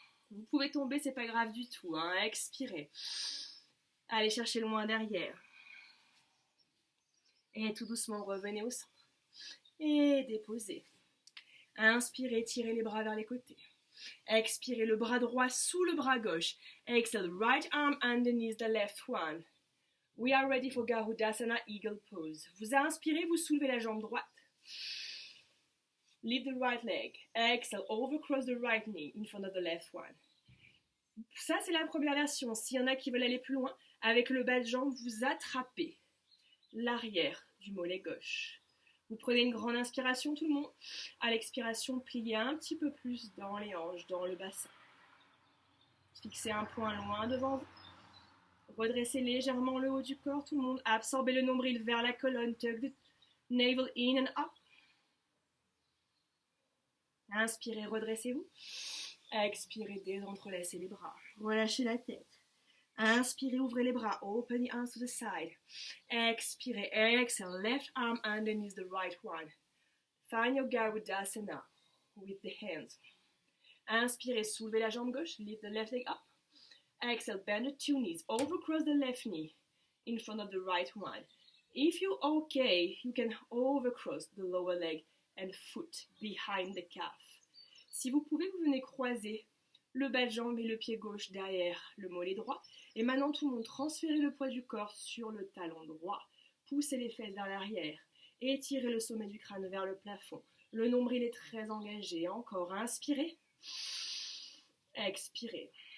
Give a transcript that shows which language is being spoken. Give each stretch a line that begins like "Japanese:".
French: Vous pouvez tomber, c'est pas grave du tout. Expirez. Allez chercher loin derrière. Et tout doucement, revenez au centre. Et déposez. Inspirez, tirez les bras vers les côtés. Expirez le bras droit sous le bras gauche.
English: Exhale, right arm underneath the left one. We are ready for Garudasana, Eagle Pose.
French: Vous inspirez, vous soulevez la jambe droite.
English: Lift the right leg. Exhale, overcross the right knee in front of the left one.
French: Ça, c'est la première version. S'il y en a qui veulent aller plus loin, avec le bas de jambe, vous attrapez l'arrière du mollet gauche. Vous prenez une grande inspiration, tout le monde. À l'expiration, pliez un petit peu plus dans les hanches, dans le bassin. Fixez un point loin devant vous. Redressez légèrement le haut du corps, tout le monde. Absorbez le nombril vers la colonne.
English: Tuck the navel in and up.
French: Inspirez, redressez-vous. Expirez, désentrelacez les bras. Relâchez la tête. Inspirez, ouvrez les bras.
English: Open the arms to the side.
French: Expirez,
English: exhale. Left arm underneath the right one. Find your Garudasana with the hands.
French: Inspirez, soulevez la jambe gauche.
English: Lift the left leg up. Exhale, bend the two knees. Overcross the left knee in front of the right one. If you're okay, you can overcross the lower leg and foot behind the calf.
French: Si vous pouvez, vous venez croiser le bas de jambe et le pied gauche derrière le mollet droit. Et maintenant, tout le monde, transférez le poids du corps sur le talon droit. Poussez les fesses vers l'arrière. Étirez le sommet du crâne vers le plafond. Le nombril est très engagé. Encore, inspirez. Expirez.